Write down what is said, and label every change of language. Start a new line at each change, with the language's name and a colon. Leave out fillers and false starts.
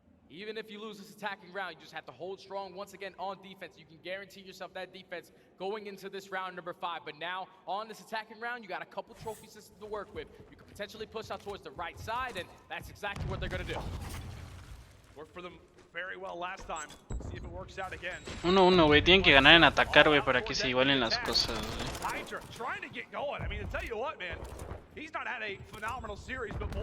English: Even if you lose this attacking round, you just have to hold strong once again on defense. You can guarantee yourself that defense going into this round number 5. But now, on this attacking round, you got a couple trophy systems to work with. You can potentially push out towards the right side, and that's exactly what they're going to do. Worked for them very well last time. See if it works out again.
Spanish: 1-1, güey. Tienen que ganar en atacar, güey, para que se igualen las cosas, güey.
English: Hydra trying to get going. I mean, to tell you what, man, he's not had a phenomenal series, but boy,